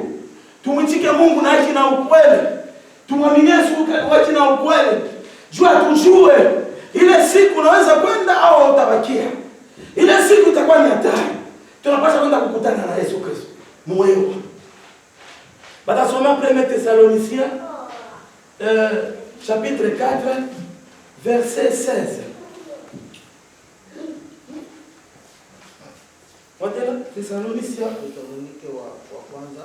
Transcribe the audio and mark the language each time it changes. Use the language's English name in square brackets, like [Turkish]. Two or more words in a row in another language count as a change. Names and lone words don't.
[Swahili] Tumwitike Mungu na haki na ukweli. Tumwamini Yesu kwa haki na ukweli. Jua tujue ile siku unaweza kwenda au utabakia. Ile siku itakuwa ni hatari. Tunapaswa kwenda kukutana na Yesu Kristo mweo. [French] Batasoma 1 Thessaloniciens chapitre 4 verset 16. [Swahili] Watela Thessaloniciens wa kwanza